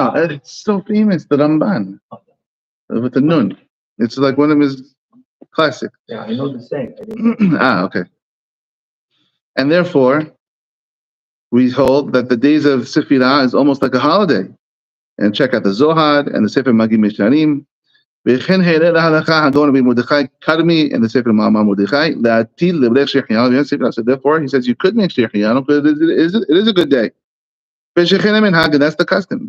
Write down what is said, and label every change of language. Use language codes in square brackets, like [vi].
[en] It's so famous, the Ramban, with the Nun. It's like one of his classics. Yeah, I know the same. Okay. And therefore, we hold that the days of Sefirah is almost like a holiday. And check out the Zohar and the Sefer Magid Mesharim. [he] וכן העלה להלכה הגאון רבי מרדכי כרמי [en] in the Sefer Ma'amar Mordechai [he] להטיל לברך shehechiyanu. [en] So therefore, he says you could make shehechiyanu because it is a good day. [he] ושכן המנהג, [en] that's the custom.